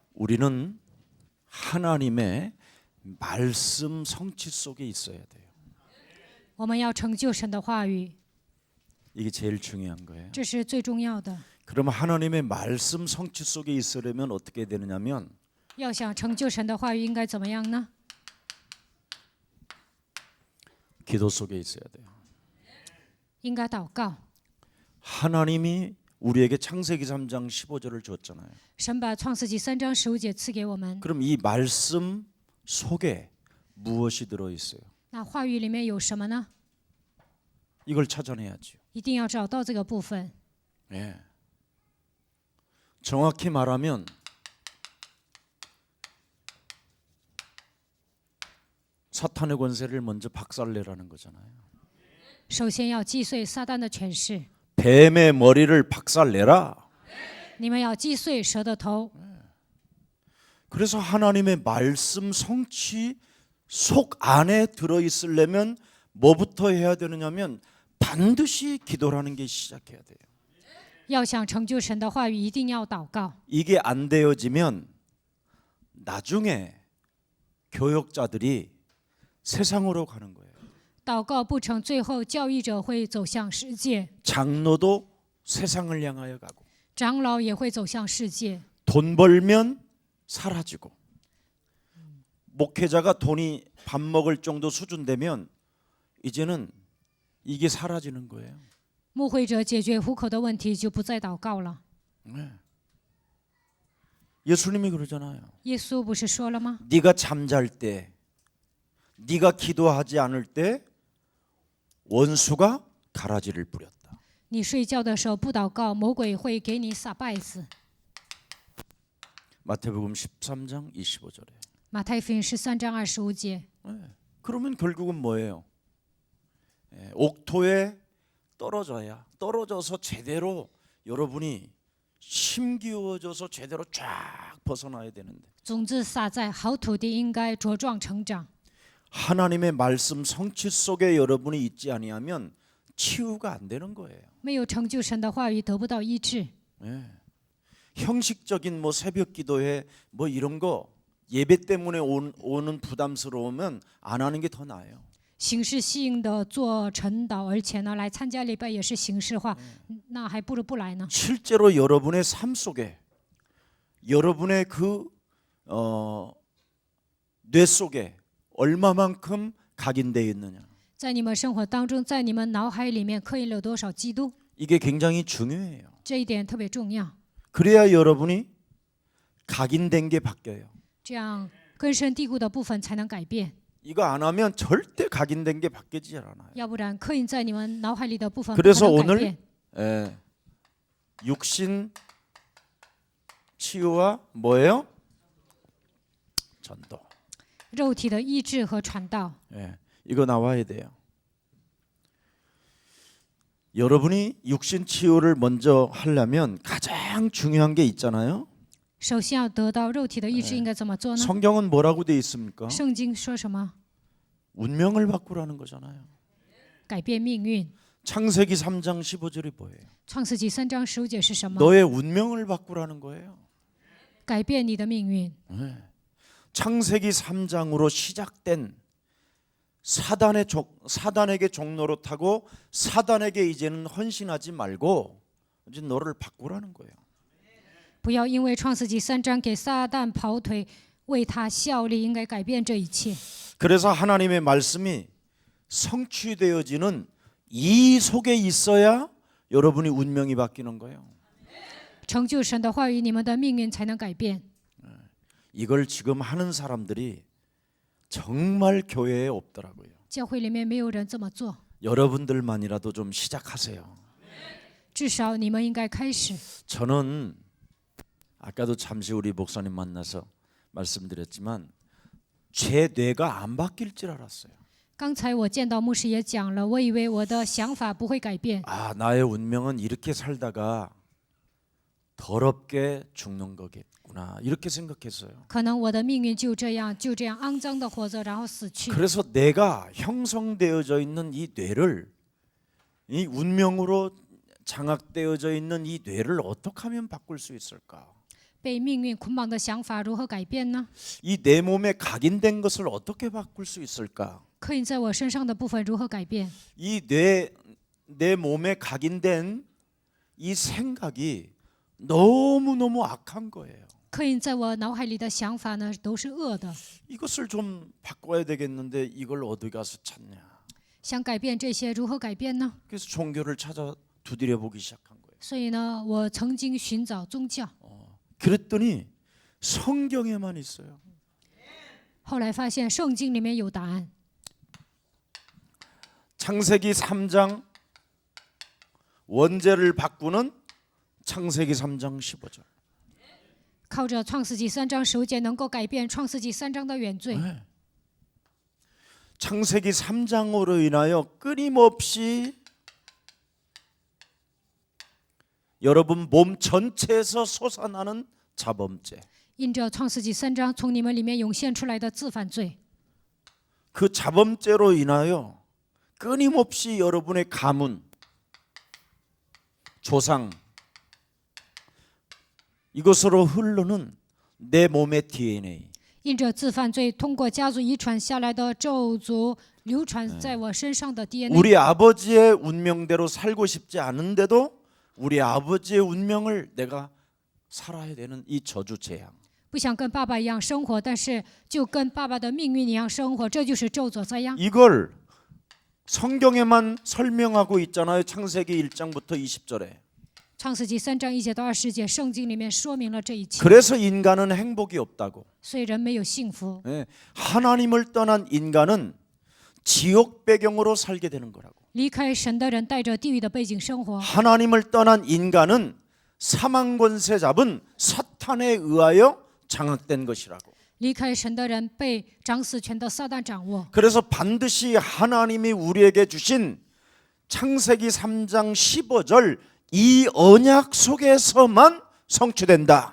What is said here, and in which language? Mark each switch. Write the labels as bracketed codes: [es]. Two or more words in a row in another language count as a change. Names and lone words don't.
[ko] 우리는 하나님의 말씀 성취 속에 있어야 돼요. [zh] 我们要成就神的话语， [ko] 이게 제일 중요한 거예요. [zh] 这是最重要的。 [ko] 그러면 하나님의 말씀 성취 속에 있으려면 어떻게 되느냐면 [zh] 要想成就神的话语，应该怎么样呢？ [ko] 기도 속에 있어야 돼요. [zh] 应该祷告。 [ko] 하나님이 우리에게 창세기 3장 15절을 줬잖아요. [zh] 神把创世纪3章15节赐给我们， [ko] 그럼 이 말씀 속에 무엇이 들어 있어요? [zh] 那话语里面有什么呢？ [ko] 이걸 찾아내야죠. [zh] 一定要找到这个部分。 [ko] 예. 정확히 말하면 사탄의 권세를 먼저 박살내라는 거잖아요. [zh] 首先要击碎撒旦的权势， [ko] 뱀의 머리를 박살내라. [zh] 你们要击碎蛇的头。 [ko] 그래서 하나님의 말씀 성취 속 안에 들어 있으려면 뭐부터 해야 되느냐면 반드시 기도라는 게 시작해야 돼요. [zh] 要想成就神的话语，一定要祷告。 [ko] 이게 안 되어지면 나중에 교역자들이 세상으로 가는 거예요. [zh] 祷告不成，最后教义者会走向世界， [ko] 장로도 세상을 향하여 가고 [zh] 长老也会走向世界。 [ko] 돈 벌면 사라지고 목회자가 돈이 밥 먹을 정도 수준 되면 이제는 이게 사라지는 거예요. [zh] 牧会者解决糊口的问题，就不再祷告了。 [ko] 네. 예수님이 그러잖아요. [zh] 耶稣不是说了吗？ [ko] 네가 잠잘 때, 네가 기도하지 않을 때 원수가 가라지를 뿌렸다. [zh] 你睡觉的时候不祷告，魔鬼会给你撒稗子。 [ko] 마태복음 13장 25절에. [zh] 马太福音13章25节。 [ko] 그러면 결국은 뭐예요? 옥토에 떨어져서 제대로 여러분이 심기워져서 제대로 쫙 벗어나야 되는데 [zh] 种子撒在好土地，应该茁壮成长。 [ko] 하나님의 말씀 성취 속에 여러분이 있지 아니하면 치유가 안 되는 거예요. [zh] 没有成就神的话语，得不到医治。 [ko] 형식적인 뭐 새벽 기도회 뭐 이런 거 예배 때문에 오는 부담스러우면 안 하는 게 더 나아요. [zh] 形式性的做晨祷，而且呢，来参加礼拜也是形式化，那还不如不来呢。 [ko] 실제로 여러분의 삶 속에 여러분의 뇌 속에 얼마만큼 각인되어 있느냐 [zh] 在你们生活当中，在你们脑海里面刻印了多少基督， [ko] 이게 굉장히 중요해요. [zh] 这一点特别重要。 [ko] 그래야 여러분이 각인된 게 바뀌어요. [zh] 这样根深蒂固的部分才能改变， [ko] 이거 안 하면 절대 각인된 게 바뀌지 않아요. [zh] 要不然刻印在你们脑海里的部分不 [ko] 그래서 [zh] 能改 [ko] 오늘 [zh] 变。 [ko] 육신 치유와 뭐예요? 전도. [zh] 肉体的医治和传道， [ko] 이거 나와야 돼요. 여러분이 육신 치유를 먼저 하려면 가장 중요한 게 있잖아요. [zh] 首先要得到肉体的医治，应该怎么做呢？ [ko] 성경은 뭐라고 돼 있습니까? [zh] 圣经说什么？ [ko] 운명을 바꾸라는 거잖아요. [zh] 改变命运。 [ko] 창세기 3장 15절이 뭐예요? [zh] 创世纪3章15节是什么？ [ko] 너의 운명을 바꾸라는 거예요. [zh] 改变你的命运。 [ko] 창세기 3장으로 시작된 사단에게 종로로 타고 사단에게 이제는 헌신하지 말고 이제 너를 바꾸라는 거예요. [zh] 不要因为创世纪3章给撒旦跑腿，为他效力，应该改变这一切。 [ko] 그래서 하나님의 말씀이 성취되어지는 이 속에 있어야 여러분이 운명이 바뀌는 거예요. [zh] 成就神的话语，你们的命运才能改变。 [ko] 이걸 지금 하는 사람들이 정말 교회에 없더라고요. [zh] 教会里面没有人这么做， [ko] 여러분들만이라도 좀 시작하세요. [zh] 至少你们应该开始。 [ko] 저는 아까도 잠시 우리 목사님 만나서 말씀드렸지만 제 뇌가 안 바뀔 줄 알았어요. [zh] 刚才我见到牧师也讲了，我以为我的想法不会改变， [ko] 아, 나의 운명은 이렇게 살다가 더럽게 죽는 거겠구나 이렇게 생각했어요. [zh] 可能我的命运就这样肮脏的活着，然后死去。 [ko] 그래서 내가 형성되어져 있는 이 뇌를 이 운명으로 장악되어져 있는 이 뇌를 어떻게 하면 바꿀 수 있을까? [zh] 被命运捆绑的想法如何改变呢？ [ko] 이 내 몸에 각인된 것을 어떻게 바꿀 수 있을까? [zh] 刻印在我身上的部分如何改变？ [ko] 이 내 몸에 각인된 이 생각이 너무너무 악한 거예요. [zh] 刻印在我脑海里的想法呢，都是恶的。 [ko] 이것을 좀 바꿔야 되겠는데 이걸 어디 가서 찾냐? [zh] 想改变这些，如何改变呢？ [ko] 그래서 종교를 찾아 두드려 보기 시작한 거예요. [zh] 所以呢，我曾经寻找宗教， [ko] 그랬더니 성경에만 있어요. [zh] 后来发现圣经里面有答案。 [ko] 창세기 3장 원죄를 바꾸는 창세기 3장 15절. [zh] 靠着创世纪3章15节能够改变创世纪3章的原罪。 [ko] 창세기 3장으로 인하여 끊임없이 여러분 몸 전체에서 솟아나는 자범죄. [zh] 因着创世纪3章从你们里面涌现出来的自犯罪， [ko] 그 자범죄로 인하여 끊임없이 여러분의 가문, 조상 이것으로 흐르는 내 몸의 DNA. [zh] 因着自犯罪通过家族遗传下来的咒诅流传在我身上的 DNA。 [ko] 우리 아버지의 운명대로 살고 싶지 않은데도 우리 아버지의 운명을 내가 살아야 되는 이 저주 재앙. [zh] 不想跟爸爸一样生活，但是就跟爸爸的命运一样生活，这就是咒诅灾殃。 [ko] 이걸 성경에만 설명하고 있잖아요. 창세기 1장부터 20절에. [zh] 创世纪3章1节到20节，圣经里面说明了这一切。 [ko] 그래서 인간은 행복이 없다고. [zh] 所以人没有幸福， [ko] 예, 하나님을 떠난 인간은 지옥 배경으로 살게 되는 거라고. [zh] 离开神的人带着地狱的背景生活。 [ko] 하나님을 떠난 인간은 사망 권세 잡은 사탄에 의하여 장악된 것이라고. [zh] 离开神的人被掌死权的撒旦掌握。 [ko] 그래서 반드시 하나님이 우리에게 주신 창세기 3장 15절 이 언약 속에서만 성취된다.